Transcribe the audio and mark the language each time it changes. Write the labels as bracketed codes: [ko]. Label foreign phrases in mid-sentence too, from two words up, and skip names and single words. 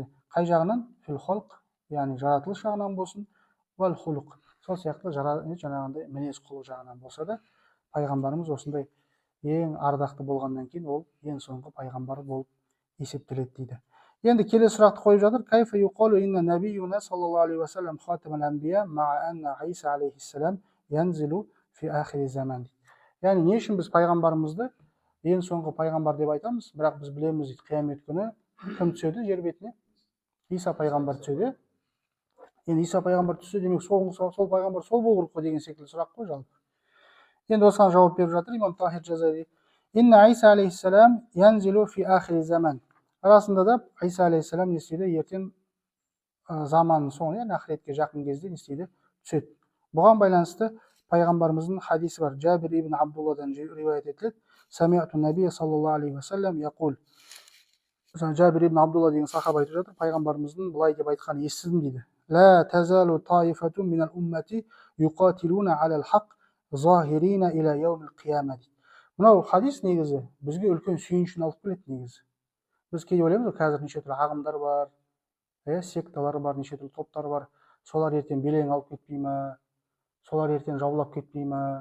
[kk] Қай жағынан? [ar] في الخلق, [kk] яғни жаратылыс жағынан болсын, [ar] والخلق. [kk] Сол сияқты жаңағындай мінез құлық жағынан болса да, пайғамбарымыз осындай ең ардақты болғаннан кейін ол ең соңғы пайғамбар болып есептеледі дейді. Енді келесі сұрақты қойып жатыр. [ar] كيف يقال إن نبينا صلى الله عليه وسلم خاتم الأنبياء مع أن عيسى عليه السلام ينزل في آخر الزمان. [kk] Яғни не үшін біз пайғамбарымызды ең соңғы пайғамбар деп айтамыз, бірақ біз білеміз дейді, қиямет күні кім түседі жер бетіне? Иса пайғамбар түседі. Енді Иса пайғамбар түссе, демек сол пайғамбар сол болу керек қой деген секілді сұрақ қой жалпы. Енді осыған жауап беріп жатыр имам Тахир Жазари. [ar] إن عيسى عليه السلام ينزل في آخر الزمان. [kk] Расында да Иса алейхиссалам не істейді? Ертең заманның соңы, яғни ақыретке жақын кезде не істейді? Түседі. Бұған байланысты пайғамбарымыздың хадисі бар. Жабир ибн Абдулладан риуаят етіледі. [ar] سمعت النبي صلى الله عليه وسلم يقول. [kk] Жабир ибн Абдулла деген сахаба айтып жатыр, пайғамбарымыздың былай деп айтқанын естідім дейді. [ar] لا تزال طائفة من الأمة يقاتلون على الحق ظاهرين إلى يوم القيامة. [kk] Мынау хадис негізі бізге үлкен сүйіншін алып келеді негізі. Біз кейде ойлаймыз, қазір неше түрлі ағымдар бар, секталар бар, неше түрлі топтар бар. Солар ертең белең алып кетпей ме? Солар ертең жаулап кетпей ме?